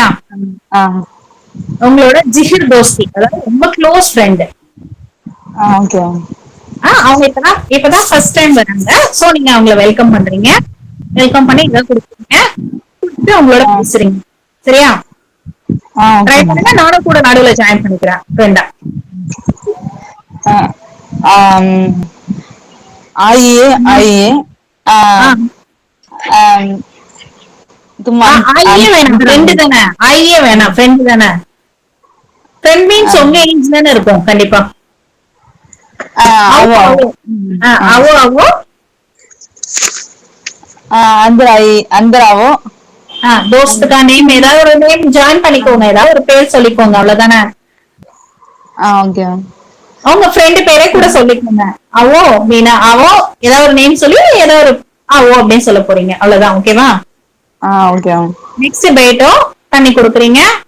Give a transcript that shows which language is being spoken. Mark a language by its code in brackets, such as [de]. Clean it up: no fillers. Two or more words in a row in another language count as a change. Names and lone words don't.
[ta] உங்களோட [hi] जिगरी दोस्ती, [ta] அதாவது ரொம்ப [en] close friend. [ta] ஓகே. அவங்க இப்பதான் [en] first time [ta] வராங்க. சோ நீங்க அவங்கள வெல்கம் பண்றீங்க. வெல்கம் பண்ணி இதை கொடுக்குறீங்க, அவங்களோட பேசுறீங்க. சரியா? ட்ரை பண்ணுங்க, நானும் கூட நடுவுல ஜாயின் பண்ணிக்கிறேன் ஃப்ரெண்டா. [hi] आइए आइए. तुम [ta] आइए வேணாம், ஃப்ரெண்ட் தானே. आइए வேணாம், ஃப்ரெண்ட் தானே. [en] friend means [ta] உங்க ஏஜ் தானே இருக்கும் கண்டிப்பா. [hi] आवो आवो आवो. अंदर आओ. दोस्त का नेम, [ta] ஏதாவது ஒரு [en] name join [ta] பண்ணிக்கோங்க, ஏதாவது ஒரு பேர் சொல்லிக்கோங்க, அவ்வளவுதானே. ஓகே. அவங்க ஃப்ரெண்ட் பேரே கூட சொல்லிக்கோங்க. அவோ மீனா, அவோ ஏதாவது ஒரு நேம் சொல்லி ஏதாவது ஒரு அவோ அப்படின்னு சொல்ல போறீங்க, அவ்வளவுதான். ஓகேவா? ஓகே. நெக்ஸ்ட் பேட்டோ தண்ணி கொடுக்குறீங்க.